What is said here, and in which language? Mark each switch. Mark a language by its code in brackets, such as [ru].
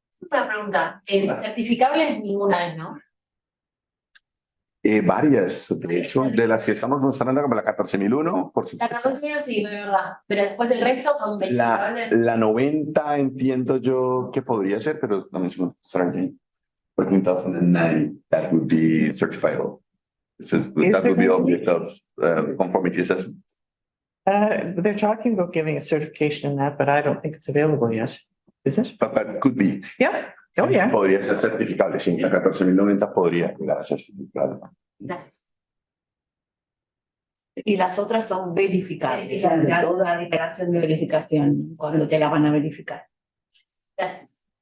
[es] Una pregunta, certificables ninguna es, ¿no? Varias, de hecho, de las que estamos mostrando como la 14.001, por La supuesto. 14.000 sí, de verdad, pero después el resto son verificables. La 90 entiendo yo que podría ser, pero no me suena. [en] Sorry. 14,009, that would be certifiable. That would be object of conformity assessment. They're talking about giving a certification in that, but I don't think it's available yet. Is it? But could be. Yeah. Oh, yeah. [es] Podría ser certificable, sí. La 14.090 podría llegar a ser certificable. Gracias. Y las otras son verificables. Verificables. Toda declaración de verificación, cuando te la van a verificar. Gracias.